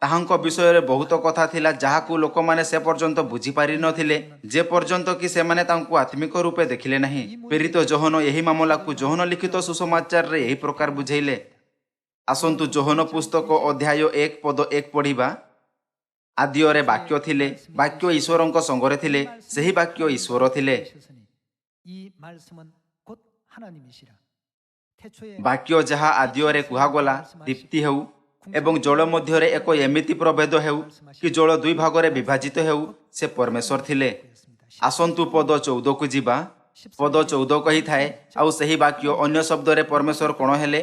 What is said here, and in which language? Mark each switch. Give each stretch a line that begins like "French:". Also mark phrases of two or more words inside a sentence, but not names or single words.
Odia: ତାହାଙ୍କ ବିଷୟରେ ବହୁତ କଥା ଥିଲା ଯାହାକୁ ଲୋକମାନେ ସେ ପର୍ଯ୍ୟନ୍ତ ବୁଝିପାରିନଥିଲେ ଯେ ପର୍ଯ୍ୟନ୍ତ କି ସେମାନେ ତାଙ୍କୁ ଆତ୍ମିକ ରୂପେ ଦେଖିଲେ ନାହିଁ। ପ୍ରେରିତ ଯୋହନ ଏହି ମାମଲାକୁ ଯୋହନ ଲିଖିତ ସୁସମାଚାରରେ ଏହି ପ୍ରକାର ବୁଝେଇଲେ। ଆସନ୍ତୁ ଯୋହନ ପୁସ୍ତକ ଅଧ୍ୟାୟ 1 ପଦ 1 ପଢ଼ିବା। ଆଦିରେ ବାକ୍ୟ ଥିଲେ, ବାକ୍ୟ ଈଶ୍ୱରଙ୍କ ସଙ୍ଗରେ ଥିଲେ, ସେହି ବାକ୍ୟ ଈଶ୍ୱର ଥିଲେ।
Korean: 이 말씀은 곧 하나님이시라. 태초에
Odia: ବାକ୍ୟ ଯାହା ଆଦିରେ କୁହାଗଲା, ଦୀପ୍ତି ହେଉ ଏବଂ ଜଳ ମଧ୍ୟରେ ଏକ ଏମିତି ପ୍ରଭେଦ ହେଉ କି ଜଳ ଦୁଇ ଭାଗରେ ବିଭାଜିତ ହେଉ, ସେ ପରମେଶ୍ୱର ଥିଲେ। ଆସନ୍ତୁ ପଦ 14କୁ ଯିବା। ପଦ 14 କହିଥାଏ, ଆଉ ସେହି ବାକ୍ୟ ଅନ୍ୟ ଶବ୍ଦରେ ପରମେଶ୍ୱର କ'ଣ ହେଲେ?